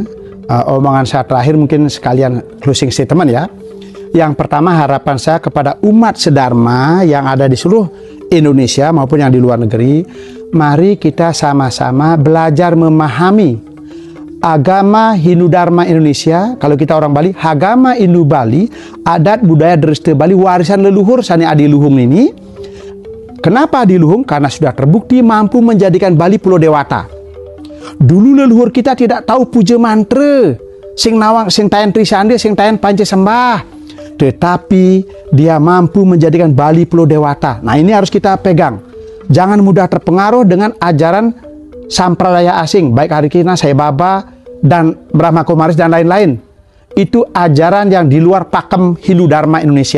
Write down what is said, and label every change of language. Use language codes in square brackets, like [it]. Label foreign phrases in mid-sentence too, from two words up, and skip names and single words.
[id] Omongan saya terakhir mungkin sekalian [en] closing statement [id] ya. Yang pertama, harapan saya kepada umat sedharma yang ada di seluruh Indonesia maupun yang di luar negeri, mari kita sama-sama belajar memahami agama Hindu Dharma Indonesia. Kalau kita orang Bali, agama Hindu Bali, adat budaya Dreste Bali, warisan leluhur Sani Adiluhung ini. Kenapa Adiluhung? Karena sudah terbukti mampu menjadikan Bali pulau dewata. Dulu leluhur kita tidak tahu puja mantra, [ban] sing nawang, sing tayan trisande, sing tayan panca sembah. [id] Tetapi dia mampu menjadikan Bali pulau dewata. Nah, ini harus kita pegang. Jangan mudah terpengaruh dengan ajaran sampradaya asing, baik Harikina, Sai Baba, dan Brahma Kumaris dan lain-lain. Itu ajaran yang di luar pakem Hindu Dharma Indonesia.